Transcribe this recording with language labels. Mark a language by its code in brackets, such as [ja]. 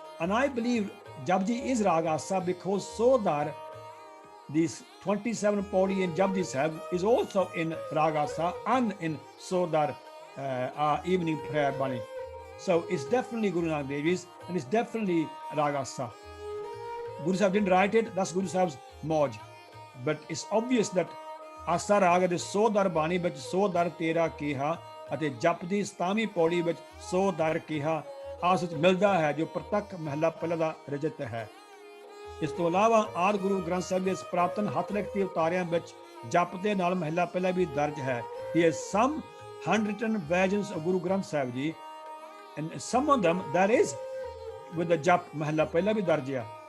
[en] And I believe Japji is Rag Asa because Sodar, this 27 Pauri in Japji Sahib, is also in Rag Asa and in Sodar evening prayer Bani. So it's definitely Guru Nanak Dev Ji's and it's definitely Rag Asa. Guru Sahib didn't write it, that's Guru Sahib's Mauj. But it's obvious that [pa] Asa Raga de So Dar Bani ਵਿੱਚ So Dar Tera ਕਿਹਾ ਅਤੇ ਜਪ ਦੀ 27ਵੀਂ ਪੌੜੀ ਵਿੱਚ So Dar ਕਿਹਾ ਆਸ ਵਿੱਚ ਮਿਲਦਾ ਹੈ ਜੋ ਪ੍ਰਤੱਖ ਮਹੱਲਾ ਪਹਿਲਾ ਦਾ ਰਜਤ ਹੈ. ਇਸ ਤੋਂ ਇਲਾਵਾ ਆਦਿ ਗੁਰੂ ਗ੍ਰੰਥ ਸਾਹਿਬ ਦੇ ਪ੍ਰਾਪਤਨ ਹੱਥ ਲਿਖਤੀ ਉਤਾਰਿਆਂ ਵਿੱਚ ਜਪ ਦੇ ਨਾਲ ਮਹੱਲਾ ਪਹਿਲਾ ਵੀ ਦਰਜ ਹੈ. [en] There are some handwritten versions of Guru Granth Sahib Ji and some of them there is with the jap [pa] ਮਹੱਲਾ ਪਹਿਲਾ ਵੀ ਦਰਜ ਹੈ.